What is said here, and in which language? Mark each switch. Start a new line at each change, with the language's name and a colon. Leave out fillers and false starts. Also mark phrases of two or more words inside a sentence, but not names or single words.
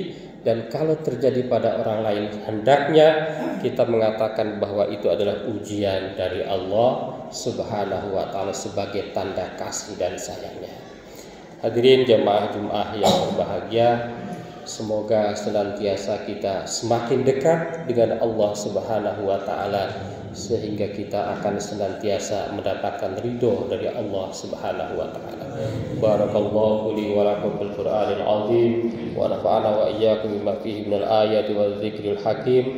Indonesian: Dan kalau terjadi pada orang lain, hendaknya kita mengatakan bahwa itu adalah ujian dari Allah
Arabic: سبحانه وتعالى
Indonesian: sebagai tanda kasih dan sayangnya. Hadirin jamaah Jumat yang berbahagia, semoga senantiasa kita semakin dekat dengan Allah
Arabic: سبحانه وتعالى
Indonesian: sehingga kita akan senantiasa mendapatkan ridho dari Allah
Arabic: سبحانه وتعالى. بارك الله لي ولكم بالقرآن العظيم ونفعنا وإياكم بما فيه من الآيات والذكر الحكيم.